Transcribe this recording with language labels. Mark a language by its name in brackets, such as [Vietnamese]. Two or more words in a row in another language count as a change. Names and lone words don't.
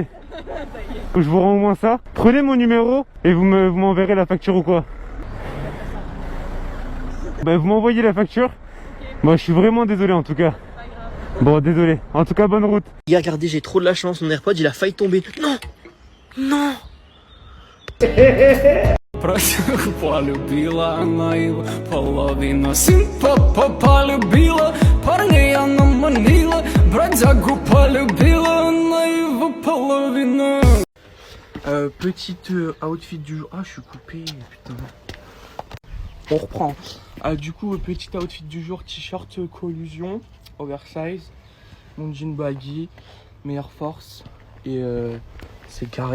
[French] Je vous rends au moins ça. Prenez mon numéro et vous m'enverrez la facture ou quoi? Bah, vous m'envoyez la facture. Moi, je suis vraiment désolé en tout cas. Bon, désolé. En tout cas, bonne route. Les gars, regardez, j'ai trop de la chance, mon AirPod il a failli tomber. Non! Non! [Russian] Полюбила она его, половина симпа полюбила, парня она манила, бродягу полюбила, она его половина. [French] Petite outfit du jour. Ah, je suis coupé, putain. On reprend. Du coup, petit outfit du jour, t-shirt collusion, oversize, mon jean baggy, mes Air Force, et c'est carré.